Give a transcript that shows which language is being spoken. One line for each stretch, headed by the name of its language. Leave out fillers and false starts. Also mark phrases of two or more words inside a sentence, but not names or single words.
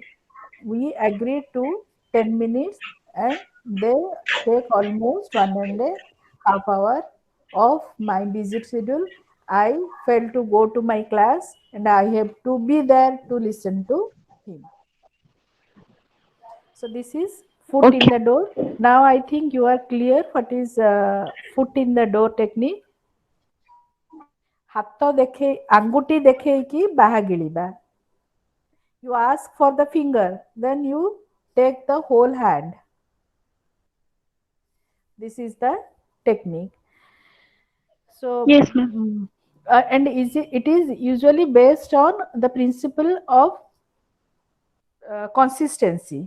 English: We agree to 10 minutes, and they take almost 1.5 hour of my busy schedule. I failed to go to my class and I have to be there to listen to him. So this is foot in Okay. the door. Now I think you are clear what is foot in the door technique.
Odia: ହାତ ଦେଖେଇ ଆଙ୍ଗୁଠି ଦେଖେଇକି ବାହା ଗିଳିବା.
English: You ask for the finger, then you take the whole hand. This is the technique. So, Yes, ma'am. and it is usually based on the principle of consistency.